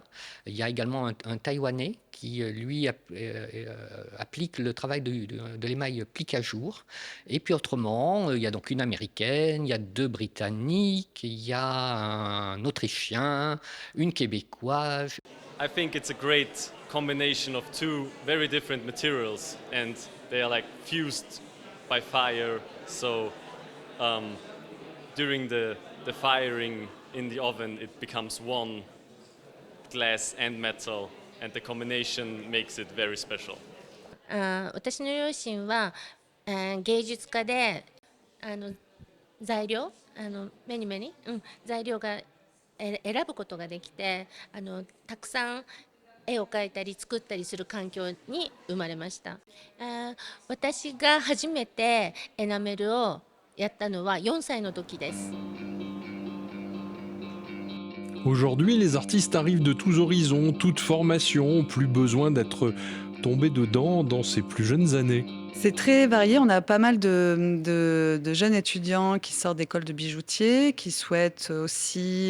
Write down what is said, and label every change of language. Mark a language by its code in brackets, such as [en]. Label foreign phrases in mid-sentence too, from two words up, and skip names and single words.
[fr] Il y a également un Taïwanais qui, lui, applique le travail de l'émail plique à jour. Et puis autrement, il y a donc une Américaine, il y a 2 Britanniques, il y a un Autrichien, une Québécoise. [en] I think it's a great combination of two very different materials and they are like fused by fire. So during the firing in the oven, it becomes one glass and metal, and the combination makes it very special. [ja] 私の両親は、芸術家で材料目に目に、材料が選ぶことができてたくさん絵を描いたり作ったりする環境に生まれました。私が初めてエナメルをやったのは4歳の時です。 [fr] Aujourd'hui, les artistes arrivent de tous horizons, toutes formations, plus besoin d'être tombés dedans dans ces plus jeunes années. C'est très varié. On a pas mal de jeunes étudiants qui sortent d'écoles de bijoutiers, qui souhaitent aussi...